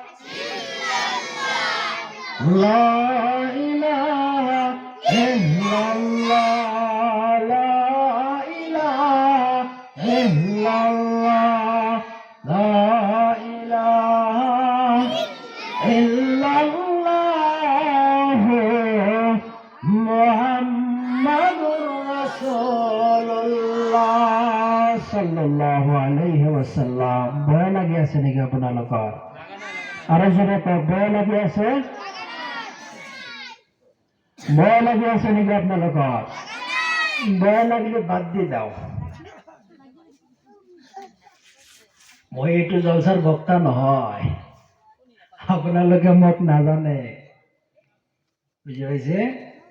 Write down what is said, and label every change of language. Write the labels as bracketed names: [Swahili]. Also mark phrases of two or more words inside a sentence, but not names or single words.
[Arabic] إلا الله لا إله إلا الله لا إله إلا الله لا إله إلا الله محمد رسول الله صلى الله عليه وسلم. [Assamese] ভয় লাগি আছে নেকি আপোনালোকৰ? আৰু যদি ভয় লাগি আছে, ভয় লাগি আছে নেকি আপোনালোকৰ? ভয় লাগিলে বাদ দি দাও। মই এইটো জলসাৰ বক্তা নহয়, আপোনালোকে মোক নাজানে, বুজি পাইছে?